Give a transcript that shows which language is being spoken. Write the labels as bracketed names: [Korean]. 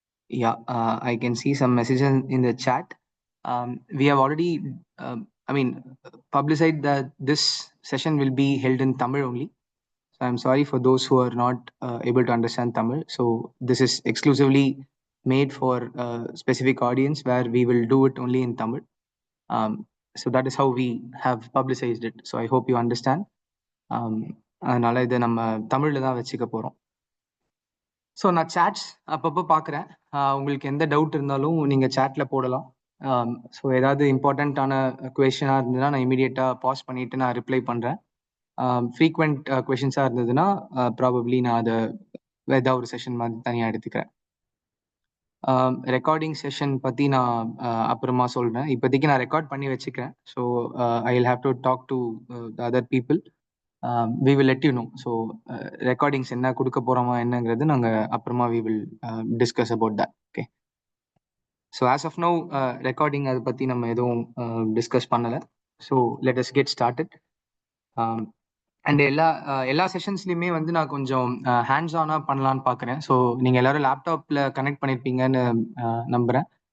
[English] Yeah, I can see some messages in the chat. We have already, publicized that this session will be held in Tamil only. So I'm sorry for those who are not able to understand Tamil. So this is exclusively made for a specific audience where we will do it only in Tamil. So that is how we have publicized it. So I hope you understand. [Tamil] அதனால இதை நம்ம தமிழில் தான் வச்சுக்க போகிறோம். So நான் shades அப்பப்போ பார்க்குறேன். உங்களுக்கு எந்த டவுட் இருந்தாலும் நீங்கள் சேட்டில் போடலாம். ஸோ ஏதாவது இம்பார்ட்டண்ட்டான கொஷனாக இருந்ததுன்னா நான் இமீடியட்டாக பாஸ் பண்ணிவிட்டு நான் ரிப்ளை பண்ணுறேன். ஃப்ரீக்வெண்ட் கொஷின்ஸாக இருந்ததுன்னா ப்ராபப்ளி நான் அதை ஏதாவது ஒரு செஷன் மாதிரி தனியாக எடுத்துக்கிறேன். ரெக்கார்டிங் செஷன் பற்றி நான் அப்புறமா சொல்கிறேன். இப்போதைக்கு நான் ரெக்கார்ட் பண்ணி வச்சுக்கிறேன். [English] So I will have to talk to the other people. we will let you know. So recordings [Tamil] என்ன கொடுக்க போறோமா என்னங்கிறது நாங்க அப்புறமா [English] we will discuss about that. Okay. So as of now recording [Tamil] அதை பத்தி நம்ம எதுவும் டிஸ்கஸ் பண்ணல. [English] So let us get started. [Tamil] And எல்லா செஷன்ஸ்லையுமே வந்து நான் கொஞ்சம் ஹேண்ட்ஸ் ஆனாக பண்ணலான்னு பார்க்குறேன். ஸோ நீங்கள் எல்லாரும் லேப்டாப்பில் கனெக்ட் பண்ணியிருப்பீங்கன்னு நம்புகிறேன்.